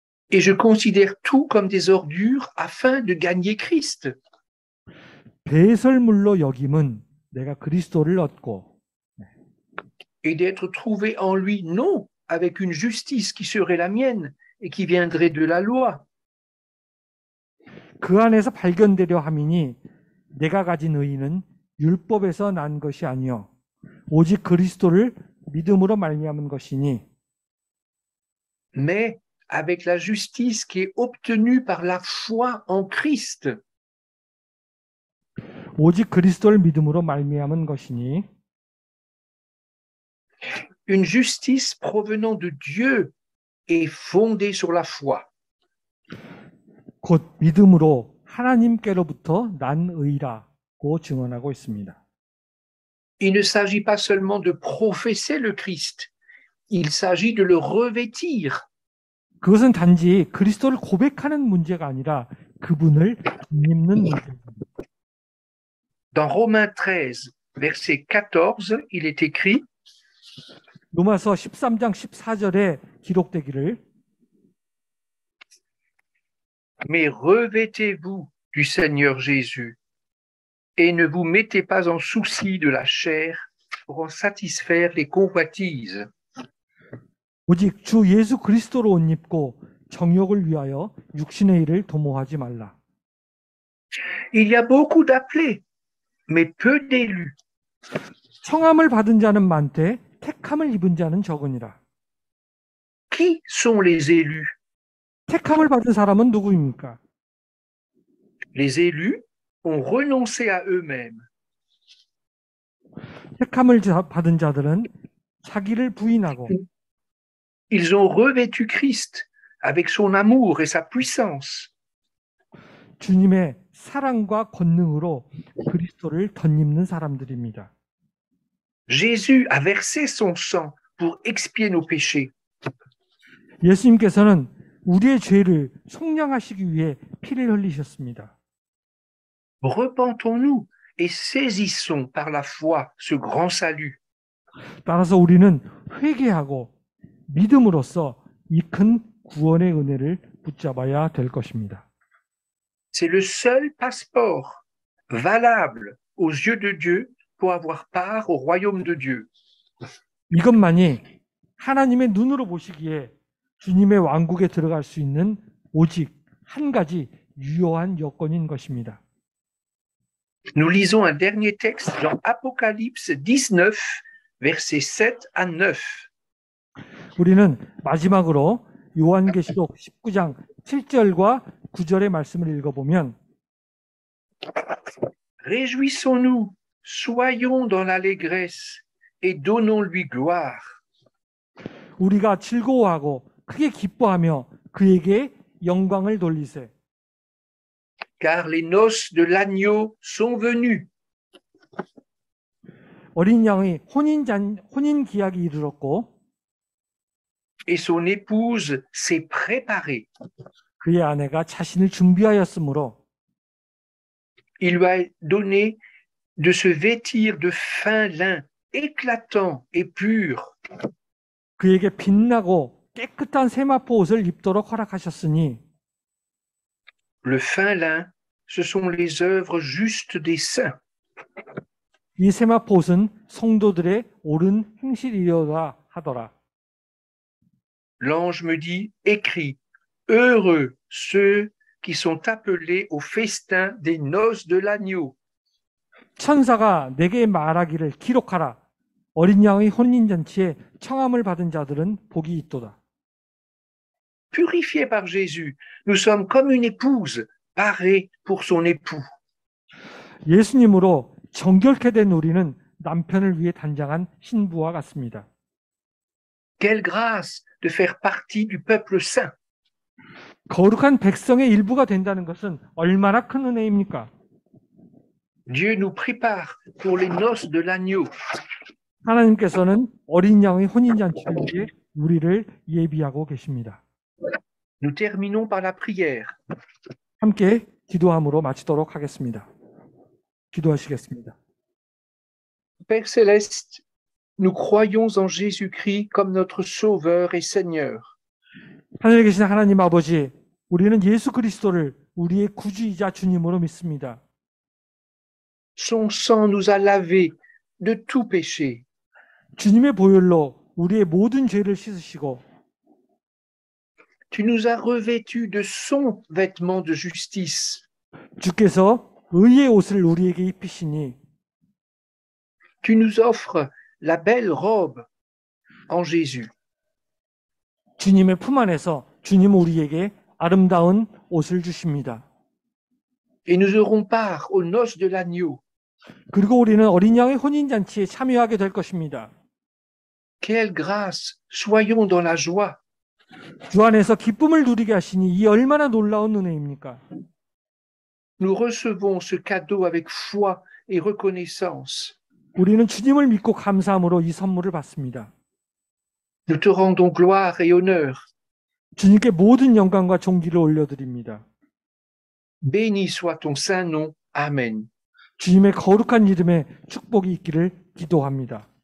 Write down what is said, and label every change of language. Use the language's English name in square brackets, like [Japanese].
[French] Et je considère tout comme des ordures afin de gagner Christ. [Korean] 배설물로 여김은 내가 그리스도를 얻고 [French] Et d'être trouvé en lui, non avec une justice qui serait la mienne et qui viendrait de la loi, [Korean] 그 안에서 발견되려 함이니 내가 가진 의의는 율법에서 난 것이 아니요 오직 그리스도를 믿음으로 말미암은 것이니 [French] mais avec la justice qui est obtenue par la foi en Christ. [Korean] 오직 그리스도를 믿음으로 말미암은 것이니 [French] Une justice provenant de Dieu et fondée sur la foi. [Korean] 곧 믿음으로 하나님께로부터 난 의라고 증언하고 있습니다. [French] Il ne s'agit pas seulement de professer le Christ, il s'agit de le revêtir. [Korean] 그것은 단지 그리스도를 고백하는 문제가 아니라 그분을 입는 문제입니다. [French] Dans Romains 13, verset 14, il est écrit [Korean] 로마서 13장 14절에 기록되기를 [French] Mais revêtez-vous du Seigneur Jésus et ne vous mettez pas en souci de la chair pour en satisfaire les convoitises. [Korean] 오직 주 예수 그리스도로 옷 입고 정욕을 위하여 육신의 일을 도모하지 말라. [French] Il y a beaucoup d'appelés, mais peu d'élus. [Korean] 청함을 받은 자는 많되 택함을 입은 자는 적으니라. [French] Qui sont les élus? [Korean] 택함을 받은 사람은 누구입니까? [French] Les élus ont renoncé à eux-mêmes. [Korean] 택함을 받은 자들은 자기를 부인하고 [French] Ils ont revêtu Christ avec son amour et sa puissance. [Korean] 주님의 사랑과 권능으로 그리스도를 덧입는 사람들입니다. [French] Jésus a versé son sang pour expier nos péchés. [Korean] 예수님께서는 우리의 죄를 속량하시기 위해 피를 흘리셨습니다. [French] Repentons-nous et saisissons par la foi ce grand salut. [Korean] 따라서 우리는 회개하고 믿음으로써 이 큰 구원의 은혜를 붙잡아야 될 것입니다. [French] C'est le seul passeport valable aux yeux de Dieu pour avoir part au royaume de Dieu. [Korean] 이것만이 하나님의 눈으로 보시기에 주님의 왕국에 들어갈 수 있는 오직 한 가지 유효한 여건인 것입니다. [French] Nous lisons un dernier texte dans Apocalypse 19, versets 7 à 9. [Korean] 우리는 마지막으로 요한계시록 19장 7절과 9절의 말씀을 읽어보면 [French] Réjouissons-nous, soyons dans l'allégresse et donnons-lui gloire. [Korean] 우리가 즐거워하고 크게 기뻐하며 그에게 영광을 돌리세. [French] Car les noces de l'agneau sont venues. [Korean] 어린 양의 혼인 기약이 이르렀고 [French] Et son épouse s'est préparée. [Korean] 그의 아내가 자신을 준비하였으므로 [French] Il lui a donné de se vêtir de fin lin, éclatant et pur. [Korean] 그에게 빛나고 깨끗한 세마포 옷을 입도록 허락하셨으니 [French] Le fin lin, ce sont les œuvres justes des saints. [Korean] 이 세마포 옷은 성도들의 옳은 행실이여라 하더라. [French] L'ange me dit, écris, heureux ceux qui sont appelés au festin des noces de l'agneau. [Korean] 천사가 내게 말하기를 기록하라. 어린 양의 혼인잔치에 청함을 받은 자들은 복이 있도다. [French] Purifiés par Jésus, nous sommes comme une épouse parée pour son époux. [Korean] 예수님으로 정결케 된 우리는 남편을 위해 단장한 신부와 같습니다. [French] Quelle grâce de faire partie du peuple saint. [Korean] 거룩한 백성의 일부가 된다는 것은 얼마나 큰 은혜입니까? [French] Dieu nous prépare pour les noces de l'agneau. [Korean] 하나님께서는 어린 양의 혼인잔치를 위해 우리를 예비하고 계십니다. [French] Nous terminons par la prière. [Korean] 함께 기도함으로 마치도록 하겠습니다. 기도하시겠습니다. [French] Père céleste, nous croyons en Jésus-Christ comme notre Sauveur et Seigneur. [Korean] 하늘에 계신 하나님 아버지, 우리는 예수 그리스도를 우리의 구주이자 주님으로 믿습니다. [French] Son sang nous a lavés de tout péché. [Korean] 주님의 보혈로 우리의 모든 죄를 씻으시고 [French] Tu nous as revêtus de son vêtement de justice. [Korean] 주께서 의의 옷을 우리에게 입히시니 [French] Tu nous offres la belle robe en Jésus. [Korean] 주님의 품 안에서 주님은 우리에게 아름다운 옷을 주십니다. [French] Et nous aurons part aux noces de l'agneau. [Korean] 그리고 우리는 어린 양의 혼인잔치에 참여하게 될 것입니다. [French] Quelle grâce! Soyons dans la joie. [Korean] 주 안에서 기쁨을 누리게 하시니 이 얼마나 놀라운 은혜입니까? [French] Nous recevons ce cadeau avec foi et reconnaissance. [Korean] 우리는 주님을 믿고 감사함으로 이 선물을 받습니다. [French] Nous te rendons gloire et honneur. [Korean] 주님께 모든 영광과 존귀를 올려드립니다. [French] Béni soit ton saint nom. Amen. [Korean] 주님의 거룩한 이름에 축복이 있기를 기도합니다.